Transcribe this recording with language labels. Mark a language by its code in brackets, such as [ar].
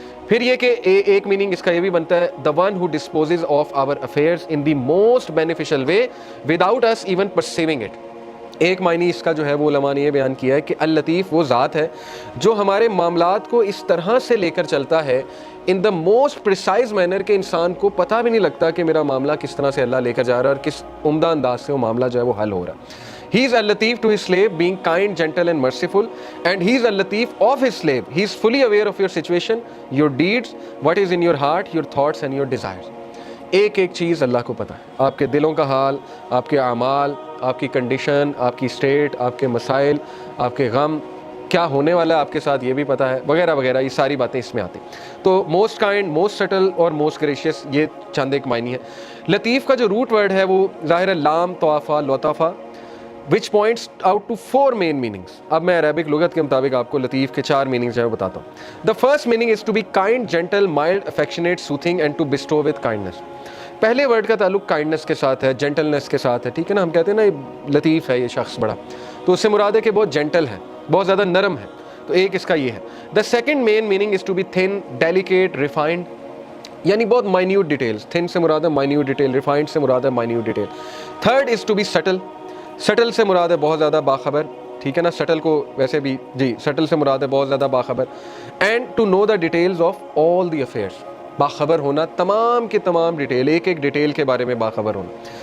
[ur] پھر یہ کہ ایک میننگ اس کا یہ بھی بنتا ہے [en] The one who disposes of our affairs in the most beneficial way without his even perceiving it. [ur] ایک معنی اس کا جو ہے وہ علماء نے یہ بیان کیا ہے کہ اللطیف وہ ذات ہے جو ہمارے معاملات کو اس طرح سے لے کر چلتا ہے [en] in the most precise manner [ur] کہ انسان کو پتہ بھی نہیں لگتا کہ میرا معاملہ کس طرح سے اللہ لے کر جا رہا ہے اور کس عمدہ انداز سے وہ معاملہ جو ہے وہ حل ہو رہا ہے. [en] He is al-Latif to his slave, being kind, gentle and merciful, and he is al-Latif of his slave. He is fully aware of your situation, your deeds, what is in your heart, your thoughts and your desires. [ur] ایک ایک چیز اللہ کو پتہ ہے, آپ کے دلوں کا حال, آپ کے اعمال, آپ کی کنڈیشن, آپ کی اسٹیٹ, آپ کے مسائل, آپ کے غم, کیا ہونے والا ہے آپ کے ساتھ یہ بھی پتہ ہے, وغیرہ وغیرہ. یہ ساری باتیں اس میں آتی. تو موسٹ کائنڈ, موسٹ سٹل اور موسٹ گریشیس, یہ چند ایک معنی ہے. لطیف کا جو روٹ ورڈ ہے وہ ظاہر ہے لام طوافہ لطافہ, [en] which points out to 4 main meanings. [ur] اب میں عربک لغت کے مطابق آپ کو لطیف کے 4 meanings جو ہے بتاتا ہوں. [en] The first meaning is to be kind, gentle, mild, affectionate, soothing and to bestow with kindness. [ur] پہلے ورڈ کا تعلق کائنڈنس کے ساتھ ہے, جینٹلنس کے ساتھ ہے, ٹھیک ہے نا. ہم کہتے ہیں نا یہ لطیف ہے یہ شخص بڑا, تو اس سے مراد ہے کہ بہت جینٹل ہے, بہت زیادہ نرم ہے. تو ایک اس کا یہ ہے. [en] The second main meaning is to be thin, delicate, refined, [ur] یعنی بہت مائنیوٹ ڈیٹیلز. تھن سے مراد ہے مائنیوٹ ڈیٹیل, ریفائنڈ سے مراد ہے minute detail. [en] Third is to be subtle. [ur] Still سے مراد ہے بہت زیادہ باخبر, ٹھیک ہے نا. سٹل کو ویسے بھی جی سٹل سے مراد ہے بہت زیادہ باخبر. [en] and to know the details of all the affairs, [ur] باخبر ہونا تمام کی تمام ڈیٹیل, ایک ایک ڈیٹیل کے بارے میں باخبر ہونا.